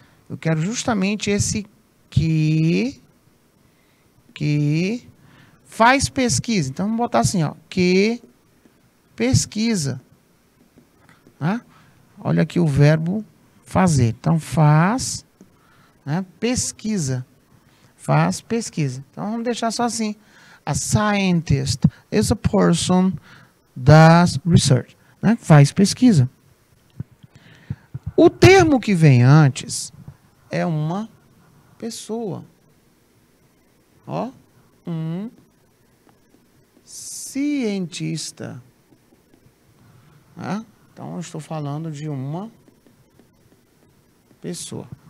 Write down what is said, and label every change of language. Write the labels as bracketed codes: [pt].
[pt] Eu quero justamente esse que faz pesquisa. Então, vamos botar assim, ó, que pesquisa. Né? Olha aqui o verbo fazer. Então, faz, né, pesquisa. Faz pesquisa. Então, vamos deixar só assim. [en] A scientist is a person does research. [pt] Né? Faz pesquisa. O termo que vem antes é uma pessoa. Ó, um cientista. Né? Então, eu estou falando de uma pessoa.